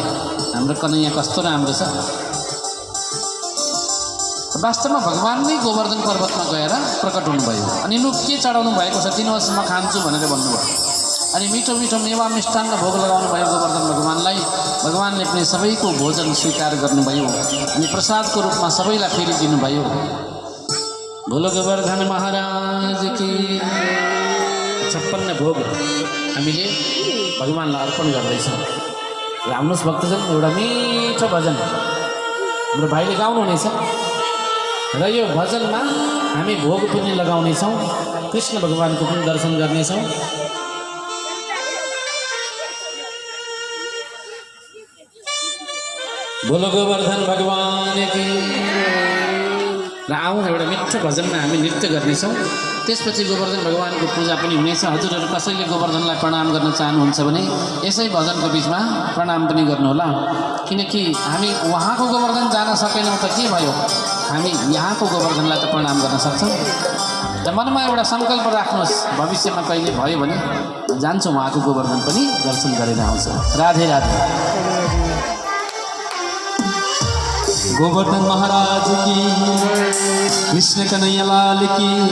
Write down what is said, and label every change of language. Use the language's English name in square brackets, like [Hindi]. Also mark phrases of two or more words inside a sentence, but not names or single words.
[Nepali] हाम्रो कन्हैया कस्तो राम्रो छ। वास्तवमा भगवान नै गोवर्धन पर्वतमा गएर प्रकट हुनुभयो। अनि लु के चढाउनु भएको छ दिनुहोस्, म खान्छु भनेर भन्नुभयो। अनि मिठो मिठो मेवा मिष्टान्न भोग लगाउनु भयो गोवर्धन भगवानलाई। भगवानले पनि सबैको भोजन स्वीकार गर्नुभयो अनि प्रसादको रूपमा सबैलाई फेरि दिनुभयो। [Hindi] बोलो गोवर्धन महाराज की। [Nepali] 56 भोग हामीले भगवानलाई अर्पण गर्दैछौँ। र आउनुहोस् भक्तजन, एउटा मिठो भजन हाम्रो भाइले गाउनुहुनेछ र यो भजनमा हामी भोग पनि लगाउनेछौँ, कृष्ण भगवानको पनि दर्शन गर्नेछौँ। [Hindi] बोलो गोवर्धन भगवान की। [Nepali] र आउँ एउटा मिठो भजनमा हामी नृत्य गर्नेछौँ। त्यसपछि गोवर्धन भगवानको पूजा पनि हुनेछ। हजुरहरू कसैले गोवर्धनलाई प्रणाम गर्न चाहनुहुन्छ भने यसै भजनको बिचमा प्रणाम पनि गर्नुहोला। किनकि हामी उहाँको गोवर्धन जान सकेनौँ त के भयो, हामी यहाँको गोवर्धनलाई त प्रणाम गर्न सक्छौँ। त मनमा एउटा सङ्कल्प राख्नुहोस्, भविष्यमा कहिले भयो भने जान्छौँ उहाँको गोवर्धन पनि दर्शन गरेर आउँछौँ। राधे राधे। [Hindi] गोवर्धन महाराज की, कृष्ण कन्हैया लाल की।